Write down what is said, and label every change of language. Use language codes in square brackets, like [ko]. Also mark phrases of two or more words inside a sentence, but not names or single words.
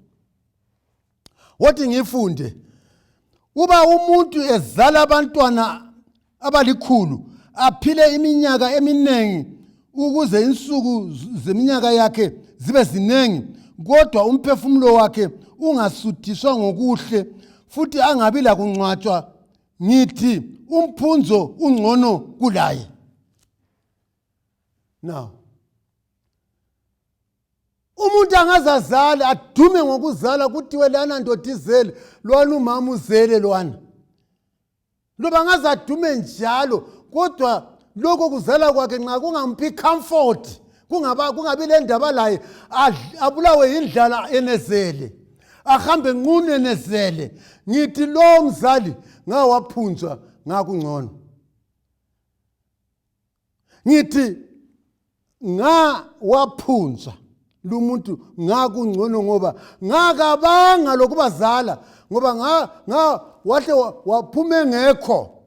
[nd] Wathi ngifunde uba umuntu ezala abantwana abalikhulu aphile iminyaka eminengi ukuze insuku zeminyaka yakhe zibe zinengi kodwa umphefumulo wakhe ungasuthiswa ngokuhle futhi angabi la kungcwatshwa ngithi umphunzo ungcono kulaye. Now umuntu angazazala adume ngokuzala kuthiwe lana ndodizele lwana umama uzele lwana. Loba ngazadume njalo kodwa lokho kuzala kwakhe nxa kungamphi comfort kungabi le ndaba laye abulawe indlala enezele ahambe nqunu enezele ngithi lo mzali ngawaphunzwa ngakungcono. Ngithi nga waphunzwa lumuntu ngakungcono ngoba ngakabanga lokubazala ngoba wahle waphume ngekho.